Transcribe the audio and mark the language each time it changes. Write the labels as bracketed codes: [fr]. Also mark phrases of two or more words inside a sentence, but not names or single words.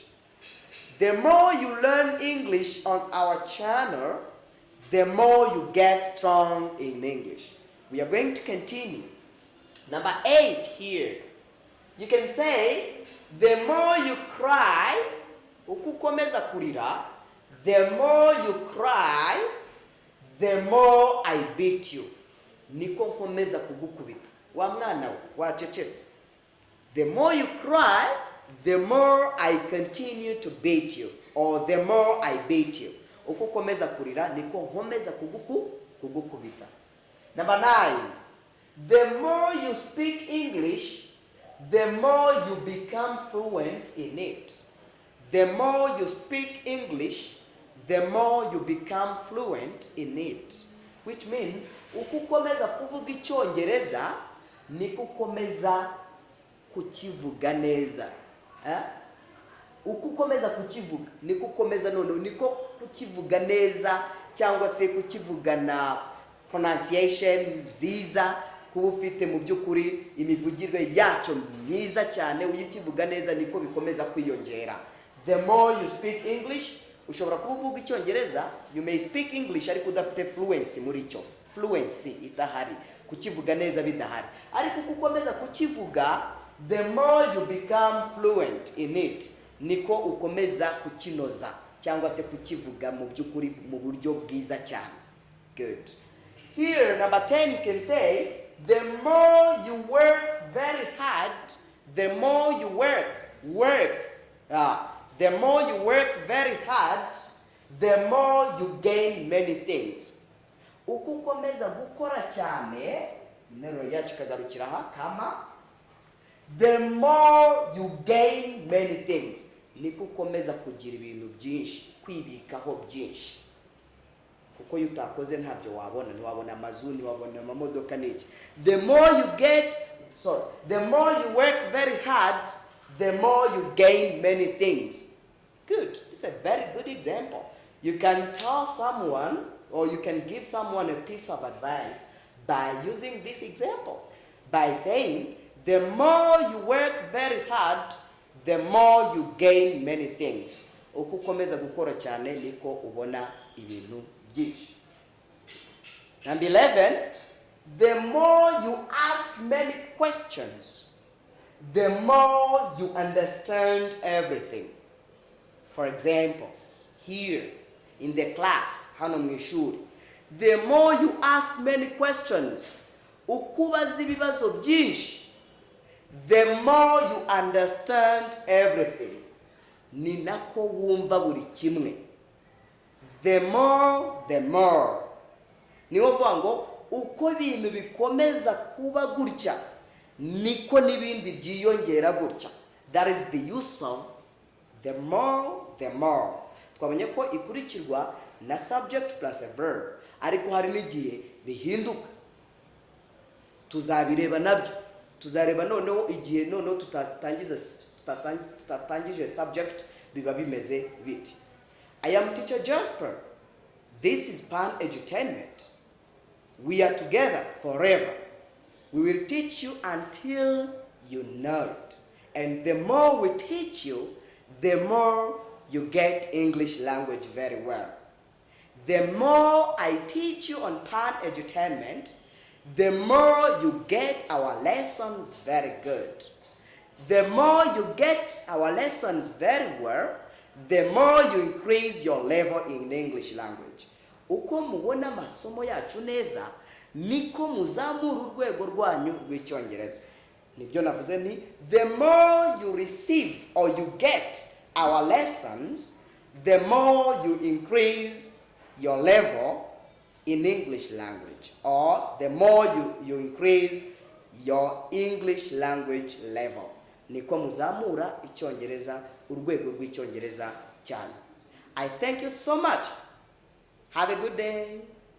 [en] The more you learn English on our channel, the more you get strong in English. We are going to continue. Number 8 here. You can say, the more you cry, [rw] ukukomeza kurira, [en] the more you cry, the more I beat you. [rw] Niko nkomeza kugukubita. Wa mwana wacecetse. [en] The more you cry, the more I continue to beat you, or the more I beat you. [rw] uko ukomeza kurira niko nkomeza kugukubita. [en] Number 9, the more you speak English, the more you become fluent in it. The more you speak English, the more you become fluent in it. Which means, [rw] uko ukomeza kuvuga Icyongereza, niko ukomeza kukivuga neza. Uko ukomeza kukivuga, niko ukomeza niko kukivuga neza, cyangwa se kukivugana pronunciation nziza, kuba ufite mu by'ukuri imivugirwe yacyo myiza cyane, uyikivuga neza niko bikomeza kwiyongera. [en] The more you speak English, [rw] ushobora kuvuga Icyongereza, [en] you may speak English [rw] ariko udafite fluency muri cyo. Fluency itahari, kukivuga neza bidahari. Ariko uko ukomeza kukivuga, [en] the more you become fluent in it, [rw] niko ukomeza kukinoza cyangwa se kukivuga mu by'ukuri mu buryo bwiza cyane. [en] Good. Here, number 10, you can say, the more you work very hard, the more you the more you work very hard, the more you gain many things. [rw] Uko ukomeza gukora cyane, interuro yacu kagarukira aha kama, [en] the more you gain many things. [rw] Niko ukomeza kugira ibintu byinshi, kwibikaho byinshi. Kuko utakoze ntabyo wabona, ntiwabona amazu, ntiwabona amamodoka n'iki. [en] The more you work very hard, the more you gain many things. Good. It's a very good example. You can tell someone, or you can give someone a piece of advice by using this example. By saying, the more you work very hard, the more you gain many things. [rw] Uko ukomeza gukora cyane niko ubona ibintu byinshi. [en] Number 11, the more you ask many questions, the more you understand everything. For example, here in the class, [rw] hano mu ishuri, [en] the more you ask many questions, [rw] ukubaza ibibazo byinshi, [en] the more you understand everything. [rw] Ni nako wumva buri kimwe. [en] The more. [rw] Niwo vuga ngo uko ibintu bikomeza kuba gutya, niko n'ibindi byiyongera gutya. [en] That is the use of the more. [rw] Twamenye ko ikurikirwa na [en] subject plus a verb, [rw] ariko hari n'igihe bihinduka. Tuzabireba nabyo. Tuzareba noneho igihe noneho tutatangije subject biba bimeze biti. [en] I am teacher Jasper. This is Pan Edutainment. We are together forever. We will teach you until you know it. And the more we teach you, the more you get English language very well. The more I teach you on Pan Edutainment, the more you get our lessons very good. The more you get our lessons very well, the more you increase your level in English language. [rw] Uko mubona masomo yacu neza, niko muzamura urwego rwanyu rw'Icyongereza. Nibyo navuze ni, [en] the more you receive or you get our lessons, the more you increase your level in English language, or the more you increase your English language level. [rw] Niko muzamura Icyongereza, urwego rw'Icyongereza cyane. [en] I thank you so much. Have a good day.